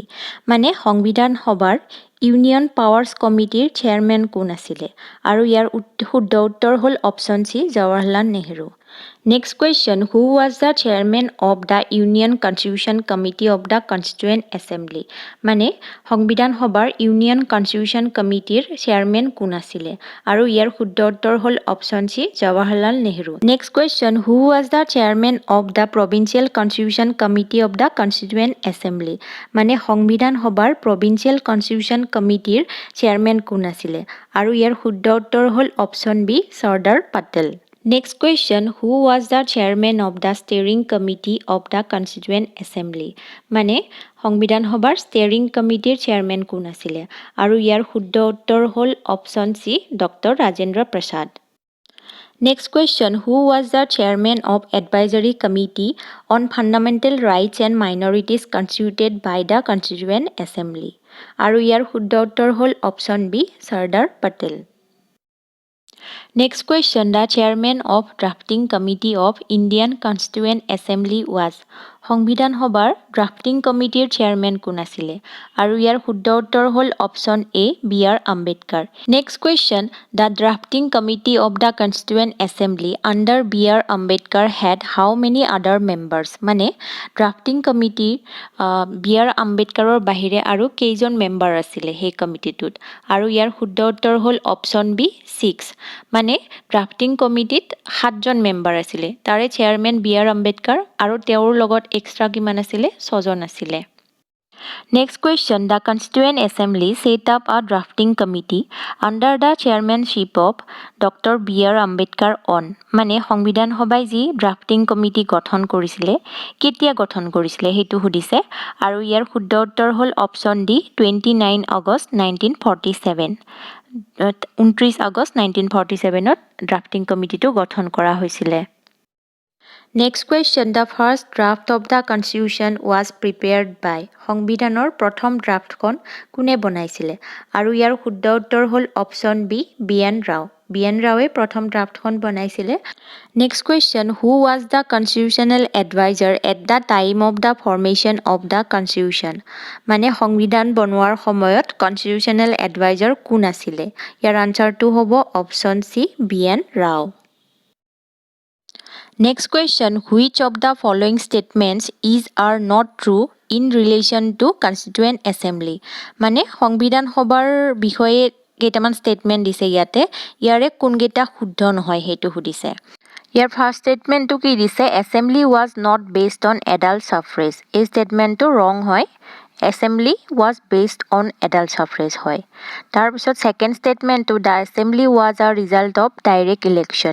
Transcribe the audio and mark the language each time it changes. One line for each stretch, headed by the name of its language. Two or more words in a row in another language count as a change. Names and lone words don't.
Assamese: মানে সংবিধান সভাৰ
English: union powers committee chairman
Assamese: কোন আছিলে আৰু ইয়াৰ শুদ্ধ উত্তৰ হ'ল
English: option C জৱাহৰলাল নেহৰু Next question, who was the chairman of the Union Constitution Committee of the Constituent Assembly?
Assamese: মানে সংবিধান সভাৰ
English: union constitution committee chairman
Assamese: কোন আছিলে আৰু ইয়াৰ শুদ্ধ উত্তৰ হ'ল
English: option C জৱাহৰলাল নেহৰু Next question, who was the chairman of the Provincial Constitution Committee of the Constituent Assembly?
Assamese: মানে সংবিধান সভাৰ
English: Provincial Constitution Committee চেয়াৰম্যান
Assamese: কোন আছিলে আৰু ইয়াৰ শুদ্ধ উত্তৰ হ'ল
English: option B চৰ্দাৰ পেটেল Next question, who was the chairman of the steering committee of the Constituent Assembly?
Assamese: মানে সংবিধান সভাৰ
English: steering committee chairman
Assamese: কোন আছিলে আৰু ইয়াৰ শুদ্ধ উত্তৰ হ'ল
English: option C ডক্টৰ ৰাজেন্দ্ৰ প্ৰসাদ Next question, who was the chairman of advisory committee on fundamental rights and minorities constituted by the Constituent Assembly?
Assamese: আৰু ইয়াৰ শুদ্ধ উত্তৰ হ'ল
English: option B চৰ্দাৰ পেটেল Next question, the chairman of drafting committee of Indian Constituent Assembly was
Assamese: সংবিধান সভাৰ
English: drafting committee chairman কোন
Assamese: আছিলে আৰু ইয়াৰ শুদ্ধ উত্তৰ হ'ল
English: option A বি আৰ আম্বেদকাৰ next question the drafting committee of the constituent assembly under
Assamese: বি আৰ আম্বেদকাৰ
English: head how many other members
Assamese: মানে
English: drafting committee
Assamese: বি আৰ আম্বেদকাৰৰ বাহিৰে আৰু কেইজন মেম্বাৰ আছিলে সেই কমিটিটোত আৰু ইয়াৰ শুদ্ধ উত্তৰ হ'ল
English: option B
Assamese: 6 মানে
English: drafting committee
Assamese: 7জন মেম্বাৰ আছিলে তাৰে চেয়াৰম্যান বি আৰ আম্বেদকাৰ আৰু তেওঁৰ লগত এক্সট্ৰা কিমান আছিলে 6জন আছিলে
English: Next question, the Constituent Assembly set up a drafting committee under the chairmanship of Dr. B.R.
Assamese: Ambedkar on মানে সংবিধান সভাই যি
English: drafting committee
Assamese: গঠন কৰিছিলে কেতিয়া গঠন কৰিছিলে হেতু সুধিছে আৰু ইয়াৰ শুদ্ধ উত্তৰ হ'ল
English: option D
Assamese: 29 আগষ্ট 1947 29 আগষ্ট
English: 1947 ত drafting committee
Assamese: গঠন কৰা হৈছিলে
English: Next question, the first draft of the constitution was prepared by
Assamese: সংবিধানৰ প্ৰথম ড্ৰাফটখন কোনে বনাইছিলে আৰু ইয়াৰ শুদ্ধ উত্তৰ হ'ল
English: option B
Assamese: বিএন ৰাও বিএন ৰাওৱে প্ৰথম ড্ৰাফটখন বনাইছিলে
English: Next question, who was the constitutional advisor at the time of the formation of the constitution
Assamese: মানে সংবিধান বনোৱাৰ সময়ত
English: constitutional advisor
Assamese: কোন আছিলে ইয়াৰ আনসাৰটো হ'ব
English: option C
Assamese: বিএন ৰাও
English: Next question, which of the following statements is or not true in relation to Constituent Assembly?
Assamese: মানে সংবিধান সভাৰ বিষয়ে কেইটামান ষ্টেটমেণ্ট দিছে ইয়াতে ইয়াৰে কোনকেইটা শুদ্ধ নহয় সেইটো সুধিছে ইয়াৰ
English: first statement
Assamese: কি দিছে
English: assembly was not based on adult suffrage
Assamese: এই
English: statement wrong হয় assembly was based on adult suffrage
Assamese: হয় তাৰপিছত
English: second statement the assembly was a result of direct election